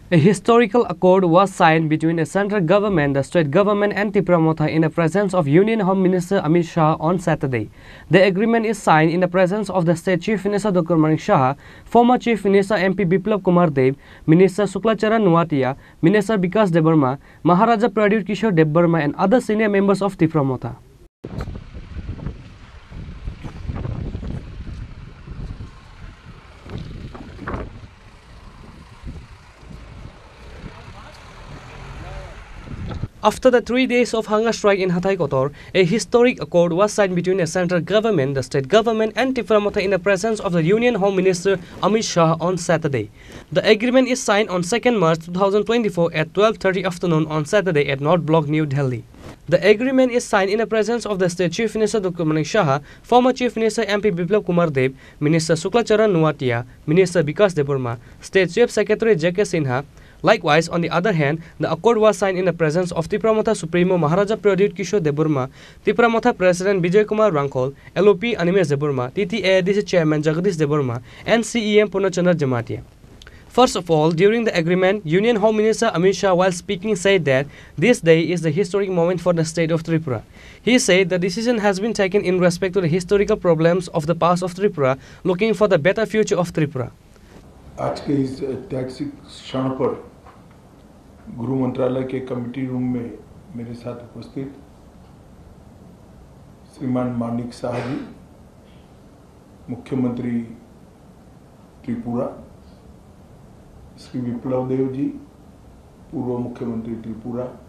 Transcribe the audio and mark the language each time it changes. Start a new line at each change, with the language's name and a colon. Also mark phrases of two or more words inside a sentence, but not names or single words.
English: A historical accord was signed between the central government, the state government and Tripura in the presence of Union Home Minister Amit Shah on Saturday. The agreement is signed in the presence of the State Chief Minister Dr. Manik Shah, former Chief Minister MP Biplab Kumar Dev, Minister Suklacharan Nuatia, Minister Bikas Debarma, Maharaja Pradyut Kishore Debarma and other senior members of Tripura. After the 3 days of hunger strike in Hathai Kotor, a historic accord was signed between the central government, the state government and Tripura in the presence of the Union Home Minister Amit Shah on Saturday. The agreement is signed on 2nd March 2024 at 12:30 afternoon on Saturday at North Block, New Delhi. The agreement is signed in the presence of the State Chief Minister Dr. Manik Shah, former Chief Minister MP Biplab Kumar Dev, Minister Suklacharan Nuatia, Minister Bikas Debarma, State Chief Secretary J.K. Sinha. Likewise, on the other hand, the accord was signed in the presence of Tripura Supremo Maharaja Pradyut Kishore Debarma, Tripura President Bijay Kumar Rangkol, LOP Animesh Debarma, TTADC Chairman Jagadish Debarma, and CEM Purnachandra Jamatia. First of all, during the agreement, Union Home Minister Amit Shah, while speaking, said that this day is the historic moment for the state of Tripura. He said the decision has been taken in respect to the historical problems of the past of Tripura, looking for the better future of Tripura.
Hindi: आज के इस ऐतिहासिक क्षण पर गृह मंत्रालय के कमेटी रूम में मेरे साथ उपस्थित श्रीमान मानिक शाह जी, मुख्यमंत्री त्रिपुरा, श्री विप्लव देव जी, पूर्व मुख्यमंत्री त्रिपुरा,